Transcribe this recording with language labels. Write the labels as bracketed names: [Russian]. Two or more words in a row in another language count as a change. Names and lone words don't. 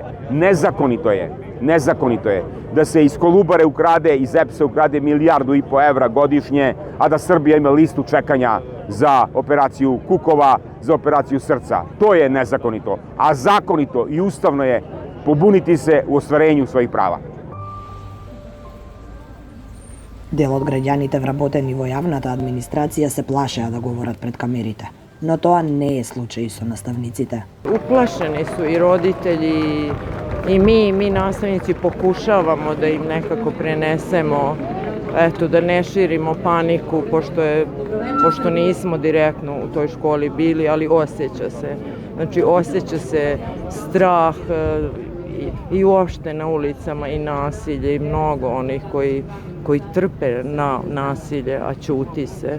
[Serbian] Nezakonito je da se iz Kolubare ukrade, iz EPS-a ukrade 1,5 milijardu evra godišnje, a da Srbija ima listu čekanja za operaciju kukova, za operaciju srca. To je nezakonito, a zakonito i ustavno je pobuniti se u ostvarenju svojih prava. [Macedonian] Дел од граѓаните вработени во јавната администрација се плашеа да говорат пред камерите, но тоа не е случај со наставниците. [Serbian] Uplašeni su i roditelji i mi nastavnici pokušavamo da im nekako prenesemo, da ne širimo paniku, pošto nismo direktno u toj školi bili, ali osjeća se. Znači, osjeća se strah i uopšte na ulicama i nasilje i mnogo onih koji trpe na nasilje, a ćuti se.